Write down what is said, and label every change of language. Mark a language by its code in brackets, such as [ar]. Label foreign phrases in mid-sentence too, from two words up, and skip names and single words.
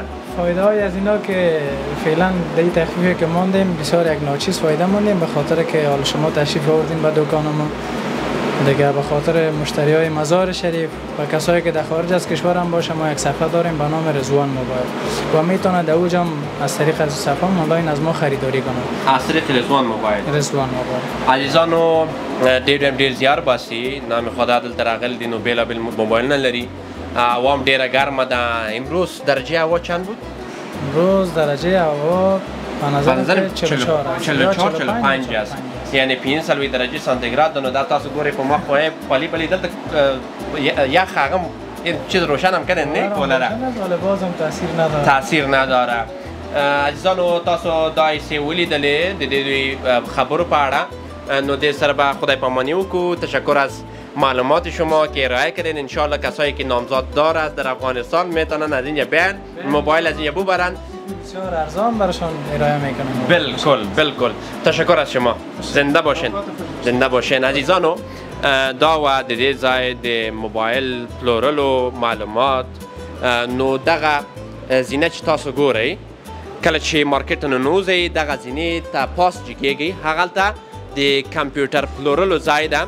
[fa] فایده های از اینا که فعلا در این تخفیفی که ماندیم بسیار یک ناچیز فایده ماندیم، به خاطر که حالا شما تشریف آوردین به دکان ما، دیگه به خاطر مشتری های مزار شریف و کسایی که در خارج از کشور هم باشه، ما یک صفحه داریم به نام رضوان موبایل و میتونه در اوج هم از طریق از صفحه آنلاین از ما خریداری کنه. از طریق رضوان موبایل. رضوان موبایل. [ps] عزیزانو ډیر زیار باسي نام خدا دلته راغلي دي نو بیلابیل موبایلونه لري. هوا هم ډیره ګرمه ده. [fa] امروز درجه هوا چند بود؟ امروز درجه هوا به نظر 44-45 است. یعنی 45 درجه سانتیگراد. [ps] نو دا تاسو ګورئ په مخ خو پلی دلته یخ هغه چیز روشن هم کنه نه کوله [fa] بازم تاثیر نداره. [ps] عزیزانو تاسو دای سی ولیدلې د دې خبرو په اړه، نو دې سره به خدای پامانی وکړو. [fa] تشکر از معلومات شما که ارائه کردین. انشالله کسایی که نامزد دارد در افغانستان میتونن از اینجا بیان موبایل از اینجا ببرن، بسیار ارزان براشون ارائه میکنیم. بالکل. تشکر از شما. زنده باشین عزیزانو. [ps] دا و د دې ځای د موبایل پلورل و معلومات. نو دغه زینه چې تاسو ګورئ کله چې مارکیټ ته ننوځئ دغه زینې ته پاس کیږئ، هغلته د کمپیوټر پلورلو ځای ده.